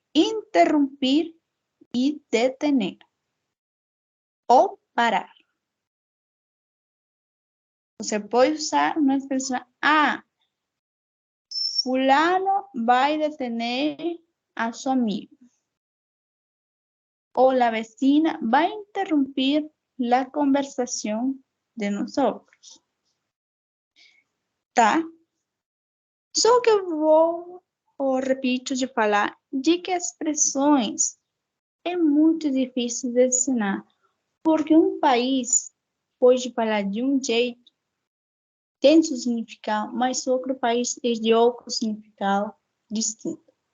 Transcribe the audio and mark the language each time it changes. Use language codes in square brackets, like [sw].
[pt] Interromper e detener. Ou parar. Você pode usar uma expressão, fulano vai [es] detener a su amigo. O la vecina va a interrumpir la conversación de nosotros. [pt] Tá? Só que eu vou, repito de falar, de que expressões é muito difícil de ensinar, porque um país pode falar de um jeito, tem seu significado, mas outro país é de outro significado distinto.